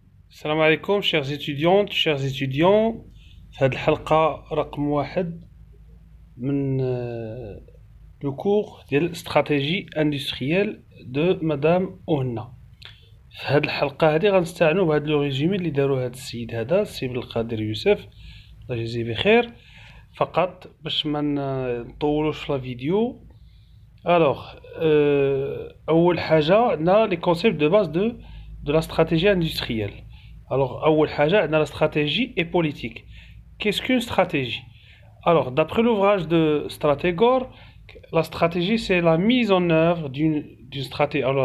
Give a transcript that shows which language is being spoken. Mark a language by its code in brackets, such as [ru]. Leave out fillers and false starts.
[ar] السلام عليكم [fr] chers étudiantes chers étudiants. [ar] في هذه الحلقة رقم واحد من لو كور ديال استراتيجي اندستريال دو مدام أهنا. في هذه الحلقة هذه غنستعنوا بهذا لو ريزومي اللي داروه هذا السيد هذا السي بالقادر يوسف، الله يجزيه بخير، فقط باش ما نطولوش في الفيديو. الوغ اول حاجة عندنا لي كونسيبت دو باز دو لا استراتيجي اندستريال. [fr] Alors, [ar] أول حاجة عندنا [fr] la stratégie et politique. Qu'est-ce qu'une stratégie? Alors, d'après l'ouvrage de Stratégor, la stratégie c'est la mise en œuvre d'une stratégie.